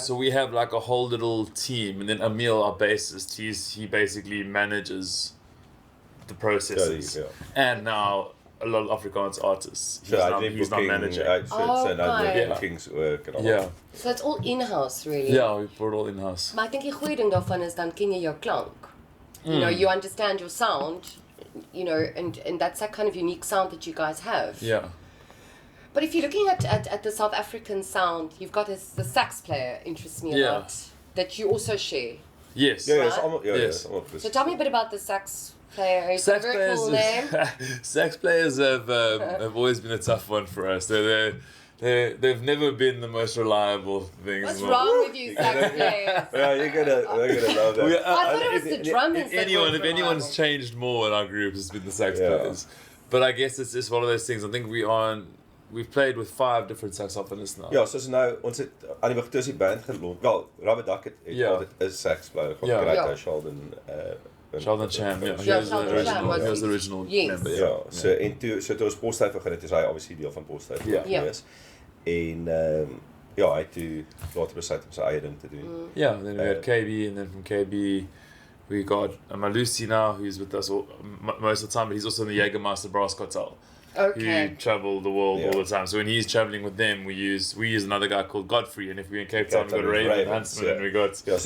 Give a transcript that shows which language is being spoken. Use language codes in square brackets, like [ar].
[en] So we have like a whole little team, and then Emil, our bassist, he basically manages the processes. And now a lot of Afrikaans artists. He's not managing. Bookings work and all. Yeah. So it's all in-house, really. Yeah, we put it all in-house. [af] Maar ek dink die goeie ding daarvan is dan ken jy jou klank. [en] You know, you understand your sound, you know, and that's that kind of unique sound that you guys have. Yeah. But if you're looking at the South African sound, you've got the sax player interests me a lot that you also share. Yes. Yes. So tell me a bit about the sax player. Is it a very cool name? Sax players have always been a tough one for us. They're they've never been the most reliable things. What's wrong with you, sax players? Yeah, you're gonna love that. I thought it was the drummers. If anyone's changed more in our group, it's been the sax players. But I guess it's just one of those things. I think we've played with 5 different saxophonists now. [af] Ja, soos nou ons het aan die begin die band geloof. Wel, Rubber Duc het altyd 'n sax player gekry, [en] Sheldon Chan, he was the original member. [af] Ja, so toe ons Posduif begin het, is hy obviously deel van Posduif gewees. En hy het toe later besluit om sy eie ding te doen. [en] Yeah, and then we had KB, and then from KB we got Malusi now, who's with us most of the time, but he's also in the Jägermeister Brass Cartel. Okay. Who travel the world all the time. So when he's traveling with them, we use another guy called Godfrey, and if we're in Cape Town, we got Raven Huntsman, and we got